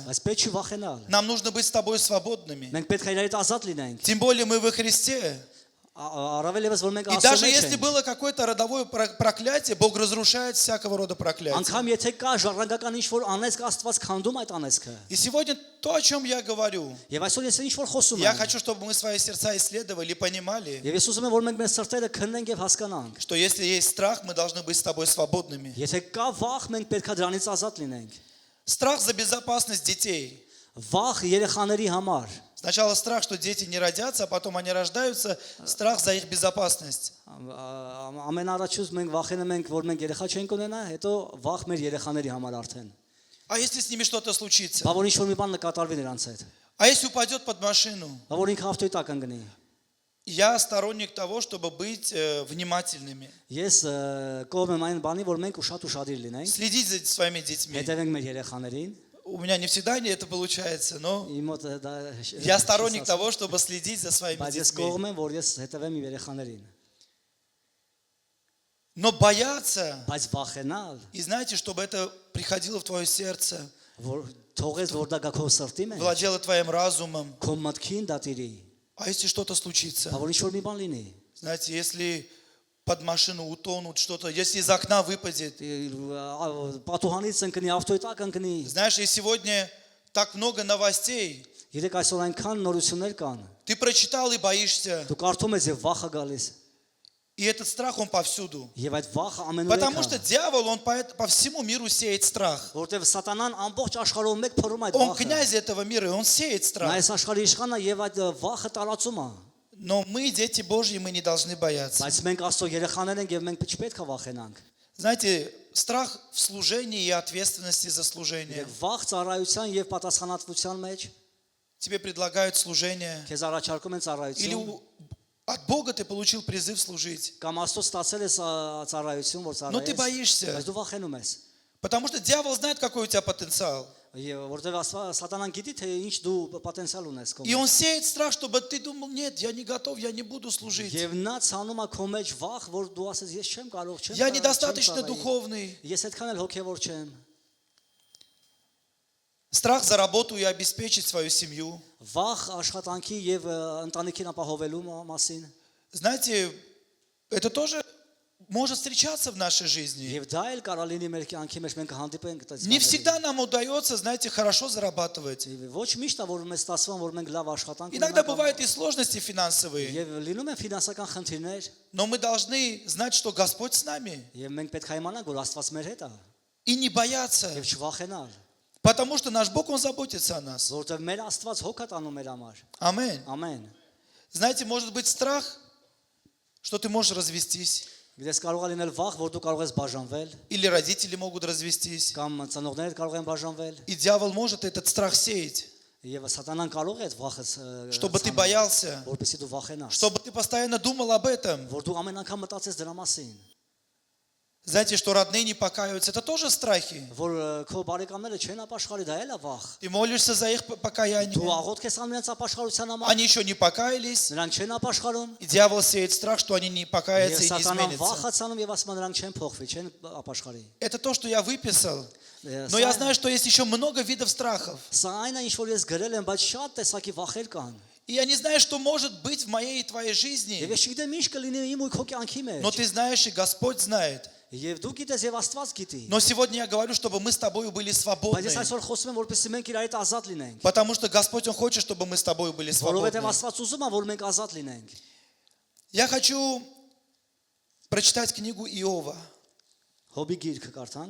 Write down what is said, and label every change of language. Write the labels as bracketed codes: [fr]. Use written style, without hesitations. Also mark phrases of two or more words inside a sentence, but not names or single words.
[hy] Բայց պետք չի վախենալ։ [ru] Нам нужно быть с тобой свободными. [hy] Մենք պետք է իրարից ազատ լինենք։ [ru] Тем более мы во Христе. [hy] Առավել եւս որ մենք [ru] И [hy] Աստծո [ru] даже [hy] մեջ [ru] если [hy] ենք։ [ru] было какое-то родовое проклятие, Бог разрушает всякого рода проклятия. [hy] Անկամ եթե կա ժառանգական ինչ որ անեծք, Աստված քանդում այդ անեծքը։ [ru] И сегодня то, о чем я говорю, [hy] Եվ այսօր ես ինչ որ խոսում [ru] я [hy] եմ։ [ru] хочу, чтобы мы свои сердца исследовали и понимали, [hy] Եվ ես ուզում եմ որ մենք մեր սրտերը քննենք եւ հասկանանք։ [ru] что если есть страх, мы должны быть с тобой свободными. [hy] Եթե կա վախ, մենք պետք է դրանից ազատ լինենք։ [ru] Страх за безопасность детей. [hy] Վախ երեխաների համար։ [ru] Сначала страх, что дети не родятся, а потом они рождаются, страх за их безопасность. [hy] Ամեն առաջուց մենք վախենում ենք, որ մենք երեխա չենք ունենա, հետո վախ մեր երեխաների համար արդեն։ [ru] А если с ними что-то случится? [hy] Բա որ ինչ որ մի բան կատարվի նրանց հետ։ [ru] А если упадет под машину? [hy] Բա որ ինքը ավտոյի տակ ընկնի։ [ru] Я сторонник того, чтобы быть внимательными. [hy] Ես կողմ եմ այն բանի, որ մենք շատ ուշադիր լինենք, [ru] Следить за своими детьми. [hy] հետևենք մեր երեխաներին։ [ru] У меня не всегда это получается, но [hy] Իմ մոտ դա [ru] я сторонник того, чтобы следить за своими [hy] բայց ես [ru] детьми. [hy] կողմ եմ, որ ես հետևեմ իմ երեխաներին։ [ru] Но бояться, [hy] Բայց վախենալ, [ru] и знаете, чтобы это приходило в твое сердце, [hy] որ թողես որ դա գա քո сыртի մեջ, [ru] владело твоим разумом. [hy] քո մտքին դա տիրի։ [ru] А если что-то случится? [hy] Բա որ ինչ որ մի բան լինի։ [ru] Знаете, если под машину утонут что-то, если из окна выпадет. [hy] Պատուհանից ընկնի, ավտոյի տակ ընկնի։ [ru] Знаешь, и сегодня так много новостей. [hy] Երեք այսօր այնքան նորություններ կան։ [ru] Ты прочитал и боишься. [hy] Դու կարդում ես եւ վախը գալիս։ [ru] И этот страх, он повсюду. [hy] Եվ այդ վախը ամենուր [ru] Потому [hy] է։ [ru] что дьявол, он по всему миру сеет страх. [hy] Որտեվ սատանան ամբողջ աշխարհում մեկ փորում այդ [ru] Он [hy] վախը։ [ru] князь этого мира, и он сеет [hy] Նա [ru] страх. [hy] այս աշխարհի իշխանն է եւ այդ վախը տարածում է։ [ru] Но мы, дети Божьи, мы не должны бояться. [hy] Բայց մենք Աստծո երեխաներ ենք եւ մենք չպետք է վախենանք։ [ru] Знаете, страх в служении и ответственности за служение. [hy] Եվ վախ ծառայության եւ պատասխանատվության մեջ [ru] Тебе предлагают служение. [hy] քեզ առաջարկում են [ru] Или [hy] ծառայություն [ru] от Бога ты получил призыв служить. [hy] կամ Աստծո ստացել ես ծառայություն, որ [ru] Но ты [hy] ծառայես։ [ru] боишься. [hy] Բայց դու վախենում ես։ [ru] Потому что дьявол знает, какой у тебя потенциал. [hy] Եվ որտեվ սատանան գիտի թե ինչ դու պոտենցիալ ունես քո [ru] И [hy] մեջ։ [ru] он сеет страх, чтобы ты думал, нет, я не готов, я не буду служить. [hy] Եվ նա ցանում է քո մեջ վախ, որ дու ասես ես չեմ կարող, չեմ [ru] Я [hy] կարող, [ru] недостаточно [hy] չեմ կարող, [ru] духовный. [hy] Ես այդքան էլ հոգևոր չեմ։ [ru] Страх за работу и обеспечить свою семью. [hy] Վախ աշխատանքի եւ ընտանիքին ապահովելու մասին։ [ru] Знаете, это тоже может встречаться в нашей жизни. [hy] Եվ դա էլ կարա լինի մեր կյանքի մեջ մենք հանդիպենք այդպես։ [ru] Не всегда нам удается, знаете, хорошо зарабатывать. [hy] Ոչ միշտ է որ մեզ ստացվում որ մենք лав աշխատանք [ru] Иногда бывают и сложности финансовые. [hy] Եվ լինում են ֆինանսական խնդիրներ, [ru] Но мы должны знать, что Господь с нами. [hy] եւ մենք պետք է իմանանք որ Աստված մեր հետ է [ru] И не бояться. [hy] եւ չվախենալ, [ru] Потому что наш Бог, Он заботится о нас. [hy] որովհետեւ մեր Աստված հոգ է տանում մեր համար։ [ru] Аминь. [hy] Ամեն։ [ru] Знаете, может быть страх, что ты можешь развестись. [hy] Գիտես կարող է լինել վախ, որ դու կարող ես բաժանվել, [ru] Или родители могут развестись. [hy] կամ ծնողներդ կարող են բաժանվել, [ru] И дьявол может этот страх сеять, [hy] եւ սատանան կարող է այդ վախը [ru] чтобы ты боялся, [hy] որպեսզի դու վախենաս, [ru] чтобы ты постоянно думал об этом. [hy] որ դու ամեն անգամ մտածես դրա մասին։ [ru] Знаете, что родные не покаиваются, это тоже страхи. [hy] Որ քո բարեկամները չեն ապաշխարի, դա էլ է վախ։ [ru] Ты молишься за их [hy] Դու [ru] покаяние. [hy] աղոթք ես անում նրանց ապաշխարության համար, [ru] Они еще не покаялись. [hy] նրանք չեն ապաշխարում, [ru] И дьявол сеет страх, что они не [hy] եւ [ru] покаятся и не [hy] սատանան [ru] изменятся. [hy] վախացանում եւ ասում է նրանք չեն փոխվի, չեն ապաշխարի։ [ru] Это то, что я выписал. Но [hy] Սա [ru] я знаю, что есть еще много видов страхов. [hy] այն է, ինչ որ ես գրել եմ, բայց շատ տեսակի վախեր կան։ [ru] И я не знаю, что может быть в моей и твоей жизни. [hy] Եվ ես չգիտեմ ինչ կլինի իմ ու քո կյանքի [ru] Но [hy] մեջ։ [ru] ты знаешь, и Господь знает. [hy] Եվ дու գիտես եւ Աստված гիտի։ [ru] Но сегодня я говорю, чтобы мы с тобой были [hy] Բայց [ru] свободны. [hy] ես այսօր խոսում եմ, որպեսզի մենք իրարից ազատ լինենք։ [ru] Потому что Господь, Он хочет, чтобы мы с тобой были [hy] Որովհետեւ [ru] свободны. [hy] Աստված ուզում է, որ մենք ազատ լինենք։ [ru] Я хочу прочитать книгу Иова [hy] Հոբի գիրքը կարդանք։